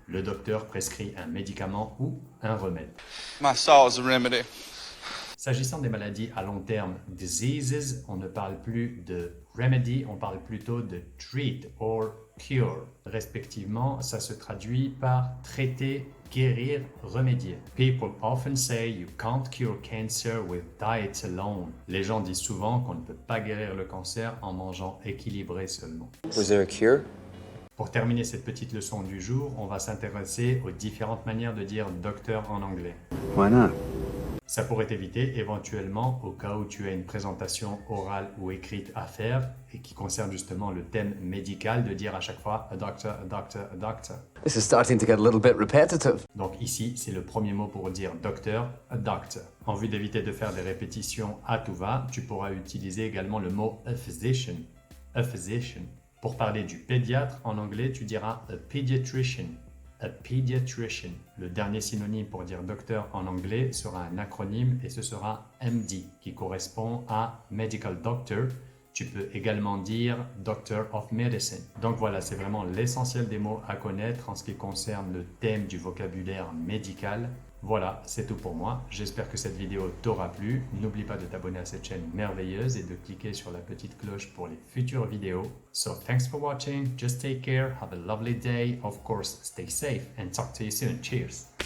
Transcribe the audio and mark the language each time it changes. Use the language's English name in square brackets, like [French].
[French] Le docteur prescrit un médicament ou un remède. [English] My saw is a remedy. [French] S'agissant des maladies à long terme, diseases, on ne parle plus de remedy, on parle plutôt de [English] treat or cure. [French] Respectivement, ça se traduit par traiter, guérir, remédier. [English] People often say you can't cure cancer with diet alone. [French] Les gens disent souvent qu'on ne peut pas guérir le cancer en mangeant équilibré seulement. [English] Was there a cure? [French] Pour terminer cette petite leçon du jour, on va s'intéresser aux différentes manières de dire docteur en anglais. [English] Why not? [French] Ça pourrait t'éviter éventuellement, au cas où tu as une présentation orale ou écrite à faire et qui concerne justement le thème médical, de dire à chaque fois [English] a doctor, a doctor, a doctor. This is starting to get a little bit repetitive. [French] Donc ici, c'est le premier mot pour dire docteur, a doctor. En vue d'éviter de faire des répétitions à tout va, tu pourras utiliser également le mot a physician. [English] A physician. [French] Pour parler du pédiatre, en anglais, tu diras a pediatrician. [English] A pediatrician. [French] Le dernier synonyme pour dire docteur en anglais sera un acronyme et ce sera MD qui correspond à Medical Doctor. Tu peux également dire Doctor of Medicine. Donc voilà, c'est vraiment l'essentiel des mots à connaître en ce qui concerne le thème du vocabulaire médical. Voilà, c'est tout pour moi. J'espère que cette vidéo t'aura plu. N'oublie pas de t'abonner à cette chaîne merveilleuse et de cliquer sur la petite cloche pour les futures vidéos. [English] So thanks for watching. Just take care. Have a lovely day. Of course, stay safe and talk to you soon. Cheers.